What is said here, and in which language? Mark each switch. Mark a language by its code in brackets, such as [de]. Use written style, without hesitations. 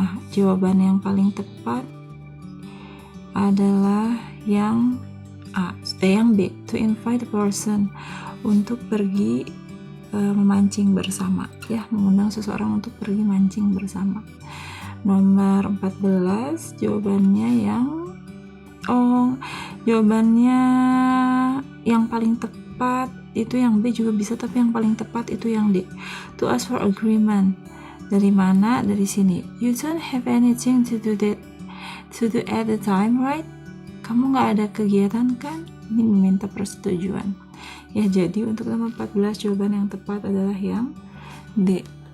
[id] Jawaban yang paling tepat adalah yang A, yang B, [en] to invite a person, [id] untuk pergi memancing bersama, ya, mengundang seseorang untuk pergi mancing bersama. Nomor 14, jawabannya jawabannya yang paling tepat itu yang B juga bisa, tapi yang paling tepat itu yang D, [en] to ask for agreement. [id] Dari mana? Dari sini. [en] You don't have anything to do at the time, right? [id] Kamu nggak ada kegiatan kan? Ini meminta persetujuan. Ya, jadi untuk nomor 14 jawaban yang tepat adalah yang D.